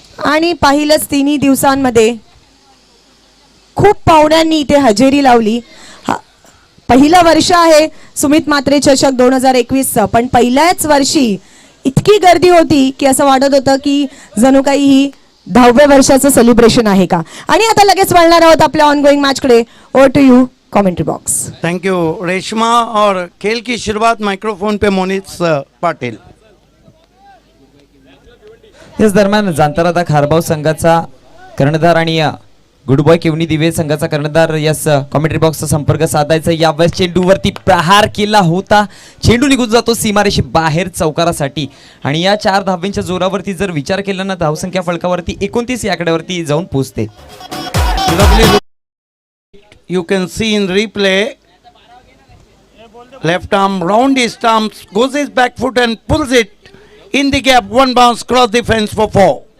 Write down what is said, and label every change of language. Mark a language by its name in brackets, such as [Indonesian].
[Marathi] आणि पाहिलंच तिन्ही दिवसांमध्ये खूप पाहुण्यांनी इथे हजेरी लावली। पहिलं वर्ष आहे सुमित म्हात्रे चषक 2021 चं, पण पहिल्याच वर्षी इतकी गर्दी होती की असं वाटत होतं की जणू काही ही 10व्या वर्षाचं सेलिब्रेशन आहे का। आणि आता लगेच वळणार आहोत आपल्या ऑनगोइंग मॅच कडे। [English] Over to you commentary box. Thank you Reshma. [Hindi] और खेल की शुरुआत माइक्रोफोन पे मोनित पाटिल। [Marathi] याच दरम्यान जांतारादा खारबाव संघाचा कर्णधार आणि गुड बॉय केवनी दिवे संघाचा कर्णधार यस कॉमेंट्री बॉक्सचा संपर्क साधायचा। यावेळेस चेंडूवरती प्रहार केला होता, चेंडू निघून जातो सीमारेषे बाहेर चौकारासाठी आणि या 4 धावांच्या जोरावरती जर विचार केला ना धावसंख्या फलकावरती 29 या आकड्यावरती जाऊन पोहोचते। [English] You can see in replay, left arm round his stumps, goes his back foot and pulls it in the gap, one bounce cross the fence for 4.